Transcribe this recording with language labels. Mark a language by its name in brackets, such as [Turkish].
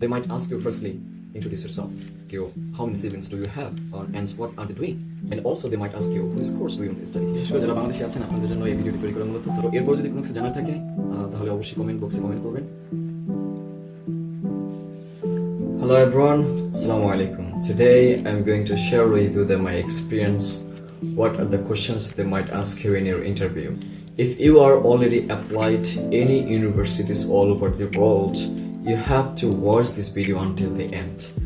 [English] They might ask you firstly, introduce yourself. How many siblings do you have and what are they doing? And also they might ask you, which course do you want to study? [Bangla] বিশেষ করে যারা বাংলাদেশে আছেন আপনাদের জন্য এই ভিডিওটি তৈরি করা মূলত। তো এরপর যদি কোনো কিছু জানার থাকে তাহলে অবশ্যই কমেন্ট বক্সে কমেন্ট করবেন। [English] Hello everyone, Assalamu alaikum. Today I'm going to share with you my experience. What are the questions they might ask you in your interview? If you are already applied any universities all over the world, you have to watch this video until the end.